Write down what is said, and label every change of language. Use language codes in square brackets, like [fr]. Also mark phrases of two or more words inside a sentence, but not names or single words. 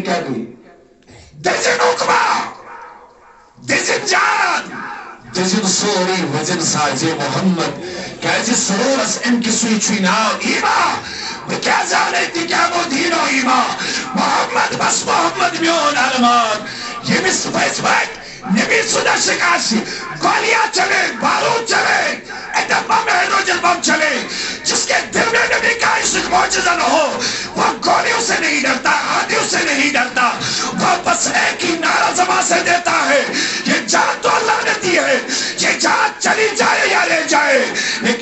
[ks] کیٛاہ گٔے دٔزِن عُقبا دٔزِن جان دٔزِن سورُے وزن سازے محمد کیٛازِ سرورس اَمہِ کہِ سُے چھُے ناو ایٖمان بہٕ کیٛاہ زانَے تہِ کیٛاہ گوٚو دیٖنو ایٖمان محمد بس محمد میون ارمان ییٚمِس پٔزۍ پٲٹھۍ نبی سُنٛد عشق آسہِ [ur] گولیاں چلے بارود چلے [en] atom bomb hydrogen bomb [ur] چلے جس کے دل میں نبی کا عشق معجزہ نہ ہو وہ گولیوں سے نہیں ڈرتا آدھیوں سے نہیں ڈرتا وہ بس ایک ہی نعرہ زبان سے دیتا ہے یہ جان تو اللہ نے دی ہے یہ جان چلی جائے یا رہ جائے